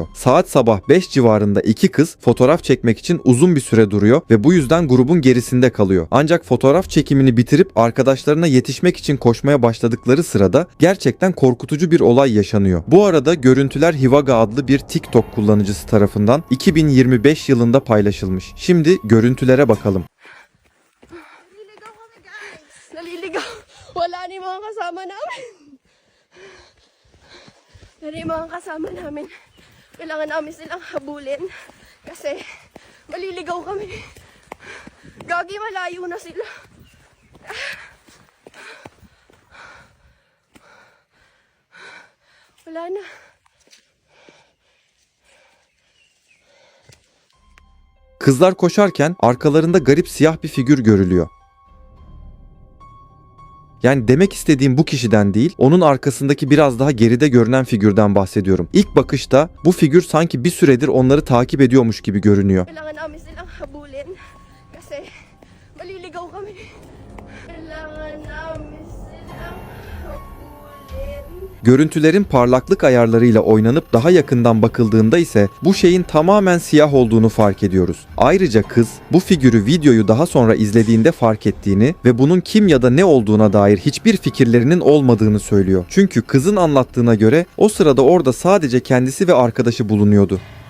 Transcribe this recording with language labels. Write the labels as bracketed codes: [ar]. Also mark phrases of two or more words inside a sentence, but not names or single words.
[tr] Saat sabah 5 civarında iki kız fotoğraf çekmek için uzun bir süre duruyor ve bu yüzden grubun gerisinde kalıyor. Ancak fotoğraf çekimini bitirip arkadaşlarına yetişmek için koşmaya başladıkları sırada gerçekten korkutucu bir olay yaşanıyor. Bu arada görüntüler Hivaga adlı bir TikTok kullanıcısı tarafından 2025 yılında paylaşılmış. Şimdi görüntülere bakalım. [tl] Naliligaw. Wala ni mga kasama namin. Dari mga kasama namin. Kailangan namin silang habulin. Kasi maliligaw kami. Gagi, malayo na sila. Wala na. [tr] Kızlar koşarken arkalarında garip siyah bir figür görülüyor. Yani demek istediğim bu kişiden değil, onun arkasındaki biraz daha geride görünen figürden bahsediyorum. İlk bakışta bu figür sanki bir süredir onları takip ediyormuş gibi görünüyor. [tl] Kailangan namin silang habulin. Kasi maliligaw kami. Kailangan namin silang habulin. [tr] Görüntülerin parlaklık ayarlarıyla oynanıp daha yakından bakıldığında ise bu şeyin tamamen siyah olduğunu fark ediyoruz. Ayrıca kız bu figürü videoyu daha sonra izlediğinde fark ettiğini ve bunun kim ya da ne olduğuna dair hiçbir fikirlerinin olmadığını söylüyor. Çünkü kızın anlattığına göre o sırada orada sadece kendisi ve arkadaşı bulunuyordu.